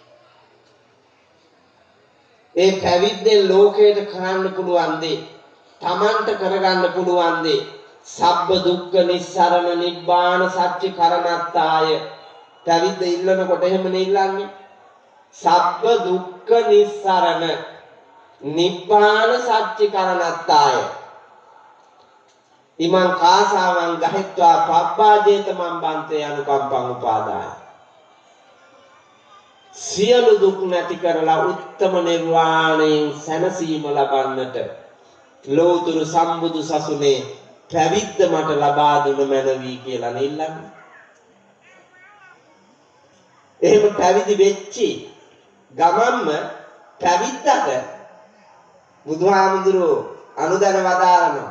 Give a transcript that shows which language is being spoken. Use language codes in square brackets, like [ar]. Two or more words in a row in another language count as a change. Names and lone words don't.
[si] ඒ පැවිද්දෙන් ලෝකයට කරන්න පුළුවන් දේ තමන්ට කරගන්න පුළුවන් දේ [pi] සබ්බ දුක්ඛ නිස්සරණ නිබ්බාන සත්‍ය කරණත්තාය [si] පැවිද්ද ඉල්ලනකොට එහෙමනේ ඉල්ලන්නේ [pi] සබ්බ දුක්ඛ නිස්සරණ නිබ්බාන සත්‍ය කරණත්තාය ඉමං කාසාවං ගහෙත්වා පබ්බාජේත මම්බන්තේ අනුකම්පං උපාදාය [si] සියලු දුක් නැති කරලා උත්තම නිර්වාණයෙන් සැනසීම ලබන්නට ලෝතුරු සම්බුදු සසුනේ පැවිද්ද මට ලබා දුන මැනවි කියලා නිල්ලන්නේ. එහෙම පැවිදි වෙච්චි ගමන්ම පැවිද්දට බුදුහාමුදුරුවෝ අනුදැන වදාරනවා.